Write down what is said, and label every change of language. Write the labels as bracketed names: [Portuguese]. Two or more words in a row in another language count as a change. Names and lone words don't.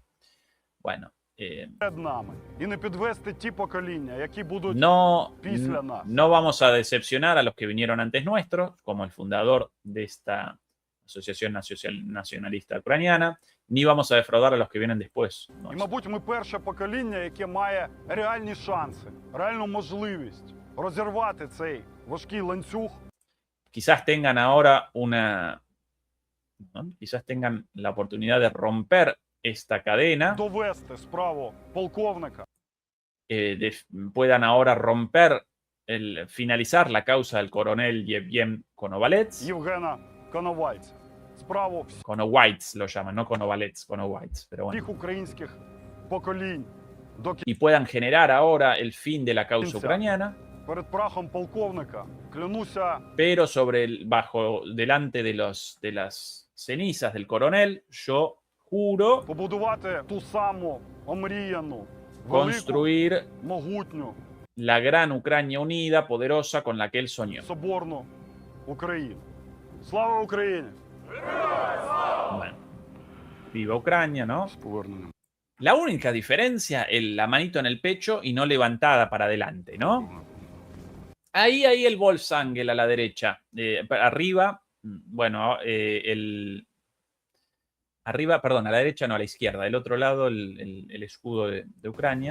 [Spanish] Bueno. No vamos a decepcionar a los que vinieron antes nuestros, como el fundador de esta Asociación Nacionalista Ucraniana, ni vamos a defraudar a los que vienen después. [Ukrainian] І, мабуть, ми перше покоління, яке має реальні шанси, реальну можливість розірвати цей важкий ланцюг. [Spanish] Quizás tengan ahora quizás tengan la oportunidad de romper esta cadena, [Ukrainian] довести справу полковника, [Spanish] puedan ahora romper, finalizar la causa del coronel Yevgen Konovalets. [Ukrainian] Євгена Коновальця. Справу [Spanish] Konowaitz lo llaman, no Konovalets, Konowaitz, pero bueno. [Ukrainian] всіх українських поколінь до [Spanish] Y puedan generar ahora el fin de la causa ucraniana. [Ukrainian] Перед прахом полковника клянуся, [Spanish] pero delante de las cenizas del coronel, yo juro [Ukrainian] побудувати ту саму омріяну, [Spanish] construir [Ukrainian] велику, могутню, [Spanish] la gran Ucrania unida, poderosa, con la que él soñó. [Ukrainian] соборну Україну. Слава Україні! [Spanish] Bueno, viva Ucrania, ¿no? [Ukrainian] З поверненням. [Spanish] La única diferencia, la manito en el pecho y no levantada para adelante, ¿no? Ahí el Wolfsangel a la derecha. Arriba, bueno, arriba, perdón, a la derecha no, a la izquierda. Del otro lado, el escudo de Ucrania.